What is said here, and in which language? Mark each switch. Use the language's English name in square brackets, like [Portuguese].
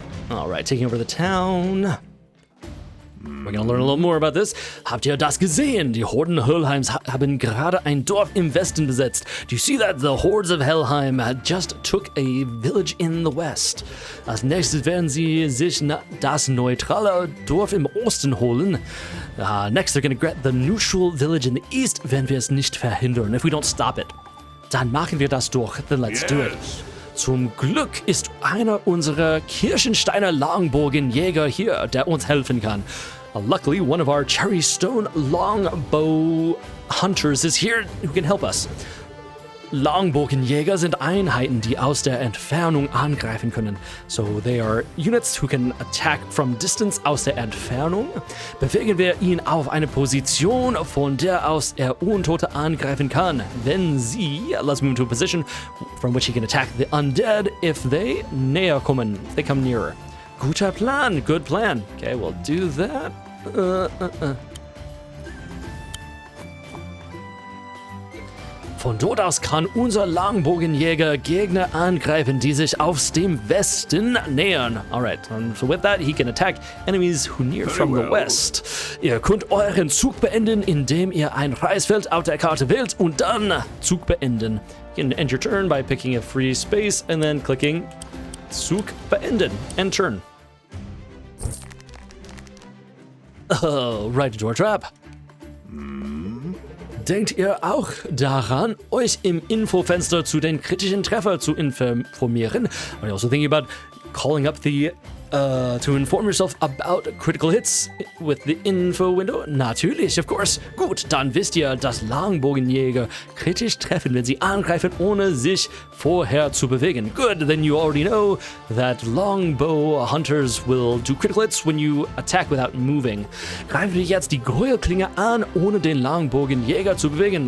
[English] All right, taking over the town. We're gonna learn a little more about this. [German] Habt ihr das gesehen? Die Horden Helheims haben gerade ein Dorf im Westen besetzt. [English] Do you see that? The hordes of Helheim just took a village in the west. [German] Als nächstes werden sie sich das neutrale Dorf im Osten holen. [English] Next, they're gonna get the neutral village in the east, [German] wenn wir es nicht verhindern. [English] If we don't stop it. [German] Dann machen wir das durch. [English] Then let's do it. [German] Zum Glück ist einer unserer Kirschensteiner Langbogenjäger hier, der uns helfen kann. [English] Luckily, one of our cherry stone longbow hunters is here who can help us. [German] Langbogenjäger sind Einheiten, die aus der Entfernung angreifen können. [English] So they are units who can attack from distance [German] aus der Entfernung. Bewegen wir ihn auf eine Position, von der aus er Untote angreifen kann. Wenn sie, [English] let's move to a position from which he can attack the undead if they [German] näher kommen, [English] if they come nearer. [German] Guter Plan, [English] good plan. Okay, we'll do that. [German] Von dort aus kann unser Langbogenjäger Gegner angreifen, die sich aus dem Westen nähern. [English] Alright, and so with that, he can attack enemies who near from the west. [German] Ihr könnt euren Zug beenden, indem ihr ein Reisfeld auf der Karte wählt und dann Zug beenden. [English] You can end your turn by picking a free space and then clicking Zug beenden. End turn. Oh, right door trap. [German] Denkt ihr auch daran, euch im Infofenster zu den kritischen Treffer zu informieren? [English] Are you also thinking about calling up the to inform yourself about critical hits with the info window? [German] Natürlich, [English] of course. [German] Gut, dann wisst ihr, dass Langbogenjäger kritisch treffen, wenn sie angreifen, ohne sich vorher zu bewegen. [English] Good, then you already know that longbow hunters will do critical hits when you attack without moving. [German] Greifen wir jetzt die Gräuelklinge an, ohne den Langbogenjäger zu bewegen.